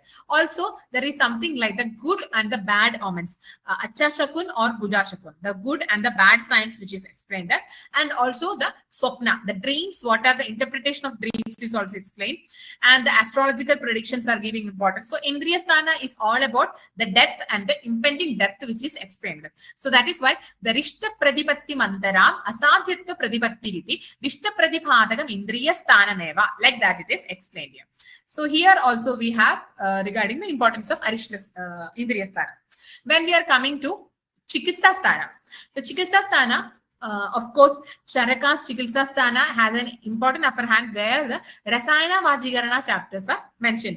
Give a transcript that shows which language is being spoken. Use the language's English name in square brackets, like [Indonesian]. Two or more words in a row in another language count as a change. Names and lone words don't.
[English] Also, there is something like the good and the bad omens, [Sanskrit] Acha Shakun [English] or [Sanskrit] Buddha Shakun, [English] the good and the bad signs which is explained there. And also the Swapna, the dreams, what are the interpretation of dreams is also explained. And the astrological predictions are giving importance. So Indriya Sthana is all about the death and the impending death which is explained there. So that is why the [Sanskrit] Rishta Pradipatti Mantaram Asadhyatva Pradipatti Rishta Pradiphatagam Indriya Sthanameva, [English] like that it is explained here. So here also we have regarding the importance of Arishta Indriya Sthana. When we are coming to Chikitsa Sthana, the Chikitsa Sthana, of course, Charaka's Chikitsa Sthana has an important upper hand where the Rasayana Vajikarana chapters are mentioned.